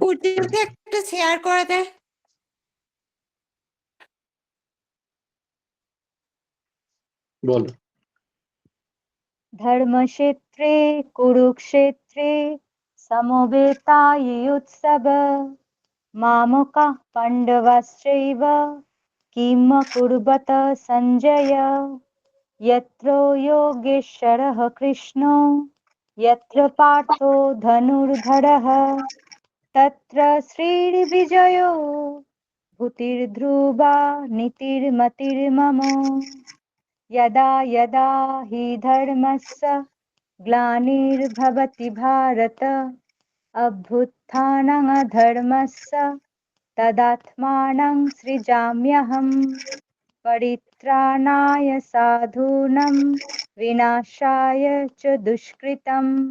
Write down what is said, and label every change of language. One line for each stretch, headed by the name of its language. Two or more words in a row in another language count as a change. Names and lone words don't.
Bangla: পুটিকে একটু শেয়ার করে দে। বলো।
Sanskrit: ধর্মক্ষেত্রে কুরুক্ষেত্রে সমবেতাयुत्सव मामकाः पाण्डवाश्चैव किम कुर्वत सञ्जय यत्र योगेश्वरः कृष्णो यत्र पार्थो धनुर्धरः तत्र श्रीर्विजयो भूतिर्ध्रुवा नीतिर्मतिर्मम यदा यदा हि धर्मस्य ग्लानिर्भवति भारत अभ्युत्थानं धर्मस्य तदात्मानं सृजाम्यहम् परित्राणाय साधूनां विनाशाय च दुष्कृतं